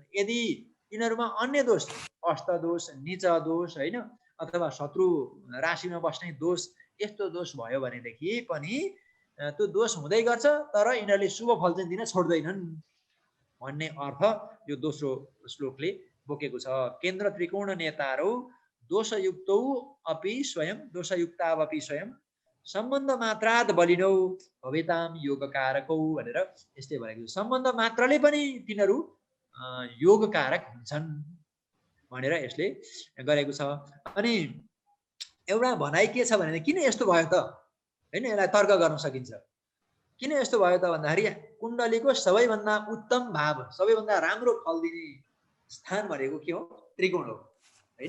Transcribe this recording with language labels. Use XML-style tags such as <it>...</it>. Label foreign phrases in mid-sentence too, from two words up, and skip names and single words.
<ne>यदि तिनीहरूमा अन्य दोष, अष्ट दोष, नीच दोष हैन, अथवा शत्रु राशिमा बस्ने दोष, यस्तो दोष भयो भनेदेखि पनि त्यो दोष हुँदै गर्छ, तर यिनीहरूले शुभ फल चाहिँ दिन छोड्दैनन् भन्ने अर्थ यो दोस्रो श्लोकले बोकेको छ।</ne> <sa>केन्द्र त्रिकोण नेताहरू दोषयुक्तौ अपि स्वयं, दोषयुक्तावपि स्वयं सम्बन्ध मात्रात बलिनौ भवेताम योग कारकौ</sa> <ne>भनेर यसले भनेको छ। सम्बन्ध मात्रले पनि तिनीहरू योग कारक हुन्छन् भनेर यसले गरेको छ। अनि एउटा भनाइ के छ भने किन यस्तो भयो त हैन, यसलाई तर्क गर्न सकिन्छ। किन यस्तो भयो त भन्दाखेरि कुण्डलीको सबैभन्दा उत्तम भाव, सबैभन्दा राम्रो फल दिने स्थान भनेको के हो, त्रिकोण हो हैन।</ne>